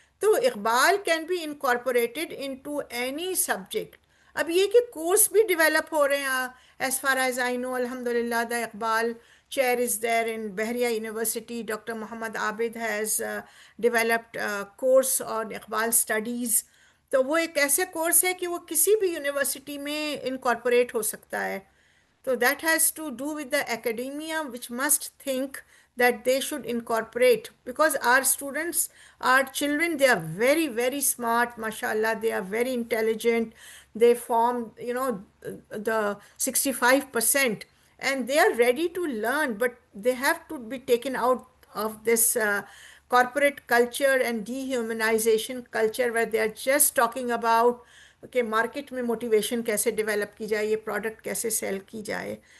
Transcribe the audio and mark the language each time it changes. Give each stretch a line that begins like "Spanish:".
English: تو Iqbal can be incorporated into any subject. اب یہ کہ کورس بھی ڈیولپ ہو رہے ہیں, as far as I know, الحمدللہ the Iqbal chair is there in Bahria University. Dr. Muhammad Abid has developed a course on Iqbal studies.
Urdu: تو وہ ایک ایسے کورس ہے کہ وہ کسی بھی یونیورسٹی میں انکارپوریٹ ہو سکتا ہے.
English: So that has to do with the academia, which must think that they should incorporate, because our students, our children, they are very, very smart, mashallah, they are very intelligent, they form, the 65%, and they are ready to learn, but they have to be taken out of this corporate culture and dehumanization culture where they are just talking about
Urdu: کہ market میں motivation کیسے develop کی جائے,
English: یہ پروڈکٹ کیسے سیل کی جائے.